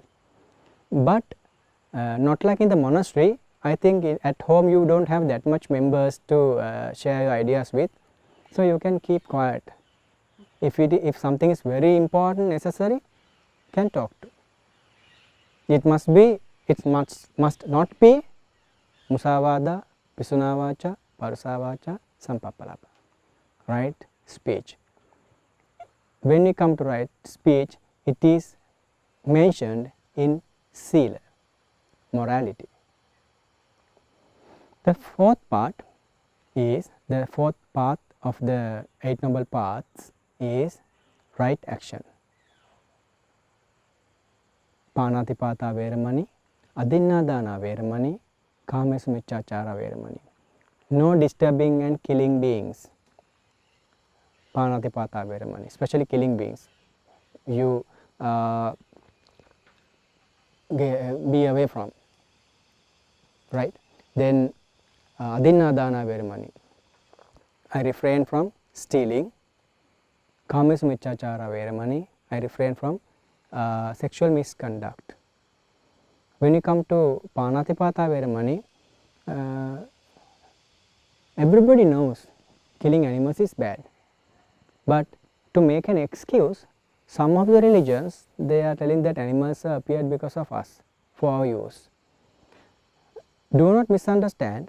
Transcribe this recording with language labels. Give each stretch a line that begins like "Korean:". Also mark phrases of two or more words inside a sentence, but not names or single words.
English: But not like in the monastery. I think at home you don't have that much members to share your ideas with, so you can keep quiet. If something is very important, necessary, can talk to. It must not be
Pali: musavada, pisunavacha, parusavacha, sampapalapa.
English: Right speech. When we come to right speech, it is mentioned in sila, morality. The fourth part of the Eight Noble Paths is right action.
Pali: Panatipata veramani, adinnadana veramani, kamesumicchachara veramani.
English: No disturbing and killing beings.
Pali: Panatipata veramani,
English: especially killing beings. You be away from. Right? Then
Pali: adinnadana veramani,
English: I refrain from stealing.
Pali: Kamesumicchachara veramani,
English: I refrain from sexual misconduct. When you come to
Pali: panatipata veramani,
English: everybody knows killing animals is bad. But to make an excuse, some of the religions, they are telling that animals appeared because of us, for our use. Do not misunderstand.